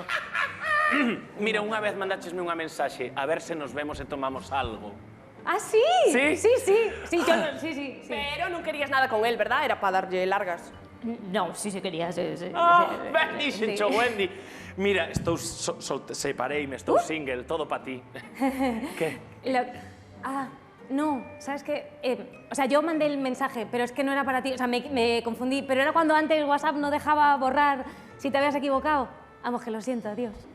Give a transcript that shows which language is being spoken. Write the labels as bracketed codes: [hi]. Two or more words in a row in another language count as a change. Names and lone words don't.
[gl] Mira, unha vez mandáchesme unha mensaxe a ver se nos vemos e tomamos algo. [es] ¿Ah, sí? Sí. Sí. [gl] Pero non querías nada con él, verdad? Era para darlle largas. [es] No, sí quería, sí. [gl] Ben dixencho, Wendy. Mira, estou separeime, estou single, todo pa ti. Que? [es] No, ¿sabes qué? O sea, yo mandé el mensaje, pero es que no era para ti. O sea, me confundí. Pero era cuando antes WhatsApp no dejaba borrar si te habías equivocado. Vamos, que lo siento, adiós.